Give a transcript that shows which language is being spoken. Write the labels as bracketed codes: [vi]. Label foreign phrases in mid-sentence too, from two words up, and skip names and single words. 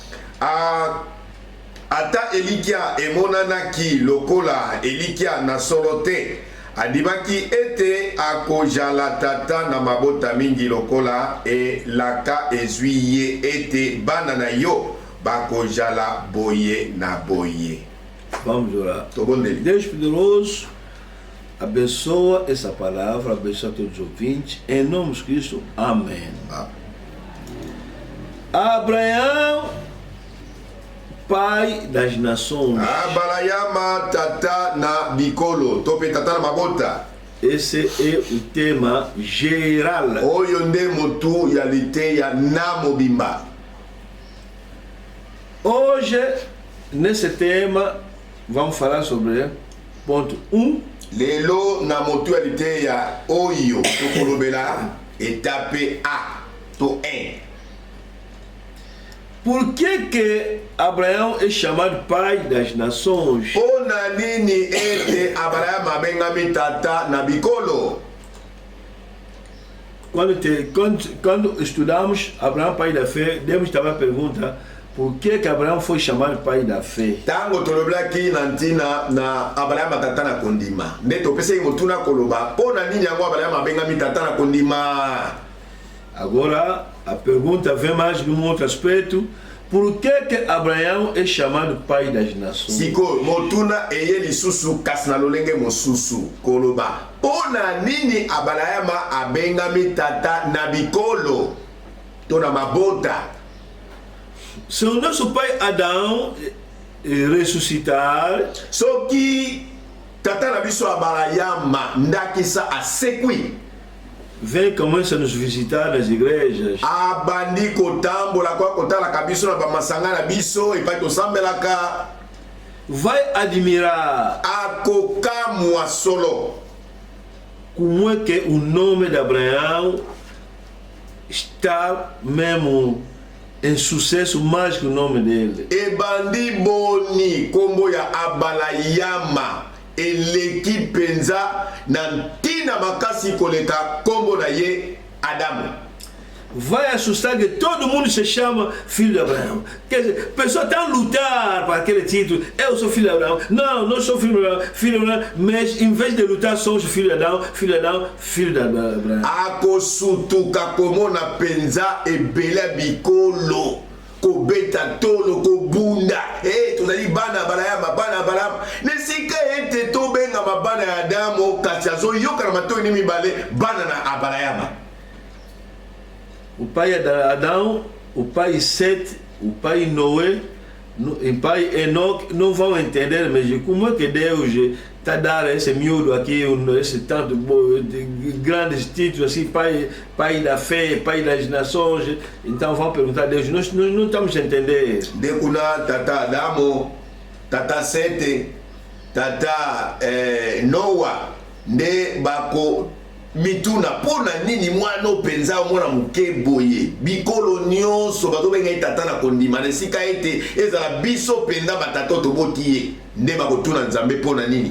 [ln] Ata elikia emonanaki lokola elikia na solo te adimaki ete akojala tata na mabota mingi lokola elaka ezwi ye ete bana na yo bakojala boye na boye. [pt] Vamos orar. [ln] Tobondeli. [pt] Deus poderoso, abençoa essa palavra, abençoa todos os ouvintes, em nome de Cristo, amém. Abraão, pai das nações. [ln] Abrayama tata na bikolo, tope tata na mabota. [pt] Esse é o tema geral. [ln] Oyo nde motu ya liteya na mobimba. [pt] Hoje, nesse tema, vamos falar sobre ponto 1. [ln] Lelo na motu ya liteya oyo tokolobela etape A to 1. [pt] Por que Abraão é chamado pai das nações? [ln] Pona nini ete Abraham abengami tata na bikolo? [pt] Quando estudamos Abraão, pai da fé, devemos também a pergunta: por que Abraão foi chamado pai da fé? [ln] Tango toloblaki nantina na Abraham tata na kondima. Neto pese motuna koloba. Pona nini yango Abraham abengami tata na kondima? [pt] Agora, a pergunta vem mais de um outro aspecto. Por que Abraão é chamado pai das nações? [ln] Siko, motuna eye lisusu kasna lolenge mosusu koloba. Pona nini Abraham abengami tata na bikolo? Tona mabota. [pt] Se o nosso pai Adão ressuscitar, [ln] soki tata na biso Abraham ndakisa asekwi, [pt] vem começa a nos visitar nas igrejas. [ln] Abandi kotambola kwa kotala kabiso na bamasanga na biso epai tosambelaka. [pt] Vai admirar [ln] akokamwa solo [pt] como é que o nome de Abraão está mesmo em sucesso mais que o nome dele. [ln] Ebandi boni kombo ya Abrayama eleki penza na ntina makasi koleka kombo na ye Adamu. [pt] Vai assustar que todo mundo se chama filho de Abraão. Quer dizer, a pessoa está a lutar para aquele título. Eu sou filho de Abraão. Não, não sou filho de Abraão. Mas em vez de lutar, somos filho de Adão, filho de Abraão. [ln] Akosutuka komona penza ebele bikolo. Kobeta tolo kobunda. Tozali bana Abraham. Nesika ete to benga mabana ya Adamu kasi azo yoka na matoi ni mibale bana na Abraham. [pt] O pai Adão, o pai Sete, o pai Noé, o pai Enoque não vão entender, mas como é que Deus está a dar esse miúdo aqui, esse tanto de grandes títulos assim, pai da fé, pai das nações. Então vão perguntar a Deus, nós não estamos a entender. [ln] Dekuna tata Adamo, tata Sete, tata Noah, ne bako mituna pona nini mwana openza mwana muke boye bikolo nyonso bato benga tata na kondima nesika ete ezala biso penda batata toboti ye nde bakotuna Nzambe pona nini.